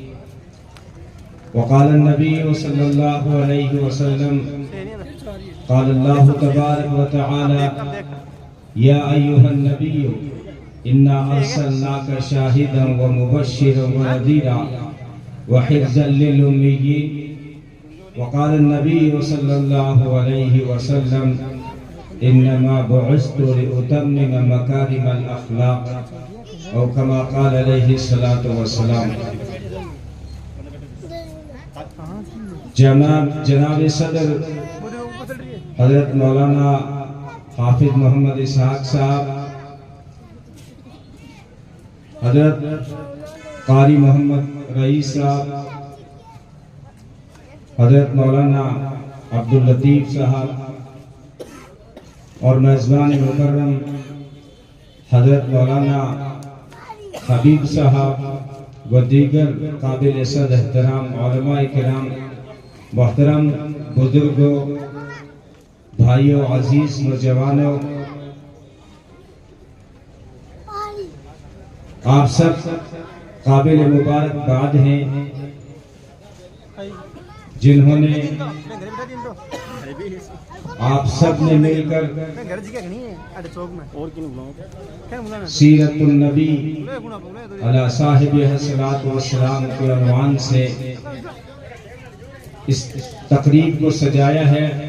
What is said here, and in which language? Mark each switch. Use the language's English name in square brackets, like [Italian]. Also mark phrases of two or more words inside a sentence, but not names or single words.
[Arabic] وقال النبي صلى الله عليه وسلم قال الله تبارك وتعالى يا أيها النبي إنا أرسلناك شاهدا ومبشرا ونذيرا وحفظا للأميين وقال النبي صلى الله عليه وسلم إنما بعثت لأتمم مكارم الأخلاق أو كما قال عليه الصلاة والسلام. [Urdu] جناب صدر حضرت مولانا حافظ محمد اسحاق صاحب، حضرت قاری محمد رئیس صاحب، حضرت مولانا عبداللطیف صاحب اور میزبان مکرم حضرت مولانا حبیب صاحب و دیگر قابل صد احترام علماء کرام، محترم بزرگوں، بھائیوں، عزیز نوجوانوں، آپ سب قابل مبارکباد ہیں جنہوں نے آپ سب نے مل کر سیرت النبی [Arabic] علی صاحب الصلاۃ والسلام [Urdu] کے عنوان سے اس تقریب کو سجایا ہے.